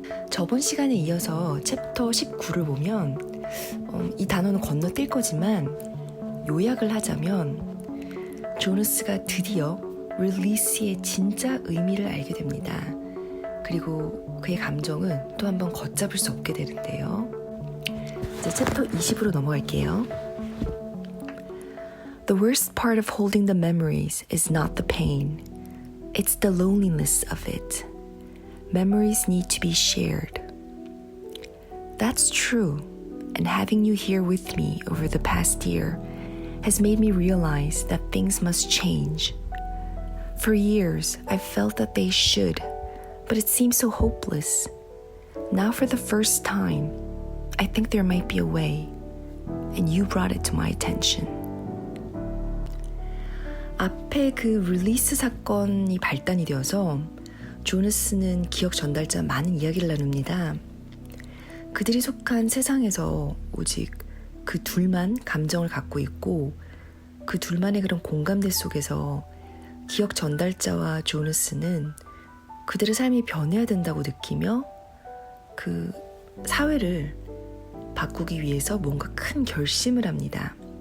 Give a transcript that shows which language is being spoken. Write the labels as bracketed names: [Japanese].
[Korean] 저번 시간에 이어서 챕터 19를 보면 이 단어는 건너뛸 거지만 요약을 하자면 조너스가 드디어 릴리스의 진짜 의미를 알게 됩니다. 그리고 그의 감정은 또 한 번 걷잡을 수 없게 되는데요. 이제 챕터 20으로 넘어갈게요. [English] The worst part of holding the memories is not the pain. It's the loneliness of it. Memories need to be shared. That's true, and having you here with me over the past year has made me realize that things must change. For years, I've felt that they should, but it seems so hopeless. Now for the first time, I think there might be a way, and you brought it to my attention. [Korean] 앞에 그 릴리스 사건이 발단이 되어서 조너스는 기억 전달자 많은 이야기를 나눕니다. 그들이 속한 세상에서 오직 그 둘만 감정을 갖고 있고 그 둘만의 그런 공감대 속에서 기억 전달자와 조너스는 그들의 삶이 변해야 된다고 느끼며 그 사회를 바꾸기 위해서 뭔가 큰 결심을 합니다.